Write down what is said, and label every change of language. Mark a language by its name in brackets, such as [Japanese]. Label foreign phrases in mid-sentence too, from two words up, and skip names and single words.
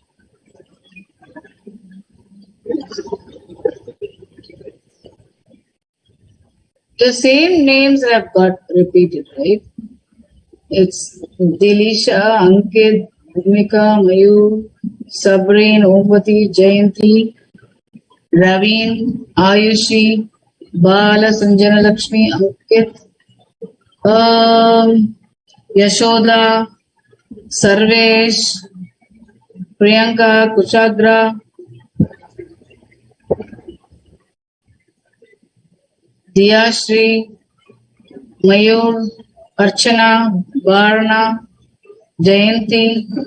[English] The same names have got repeated, right? It's Dilisha, Ankit, Bhumika, Mayur, Sabreen, Ombati, Jayanti, Raveen, Ayushi, Bala, Sanjana Lakshmi, Ankit, Yashoda, Sarvesh, Priyanka, Kushagra, Diyashri, Mayur, Archana, Varna, Jayanti,